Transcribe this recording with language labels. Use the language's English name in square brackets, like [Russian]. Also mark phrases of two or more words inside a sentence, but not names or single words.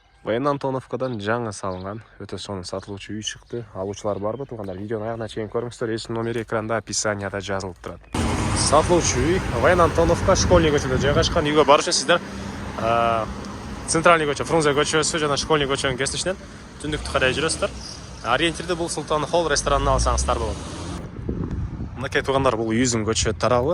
[Kyrgyz] Военноантоновкадан жаңа салынған өте соны сатылуучу үй шықты. Алуучулар барбы туугандар? Видеону аягына чейин көрүңүздөр. Эшинин номери экранда, описанияда жазылып турат. Сатылуучу үй Военноантоновка школьный көчөдө жайгашкан. Үйгө баруу үчүн сиздер центральный көчө, Фрунзе көчөсү жана школьный көчөнүн кесишинен түндүктү карай жүрөсүздөр. Ориентирди бул Султан Холл ресторанына алсаңыздар болот. Мынакей туугандар, бул үйүздүн көчө тарабы.